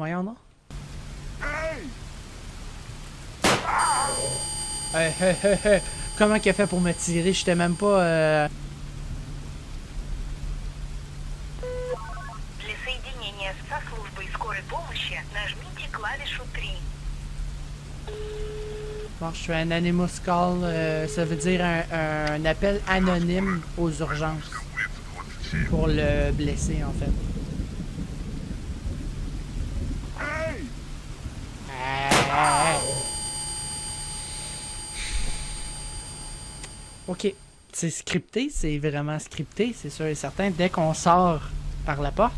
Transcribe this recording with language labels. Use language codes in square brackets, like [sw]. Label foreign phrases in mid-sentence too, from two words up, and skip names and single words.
[fr] Voyons donc. Comment qu'il a fait pour me tirer? J'étais même pas... [ru] Для соединения со службой скорой помощи нажмите клавишу 3. [fr] Bon, je fais un [en] Anonymous Call. [fr] Ça veut dire un appel anonyme aux urgences. Pour le blessé, en fait. Ok, c'est scripté, c'est vraiment scripté, c'est sûr et certain, dès qu'on sort par la porte.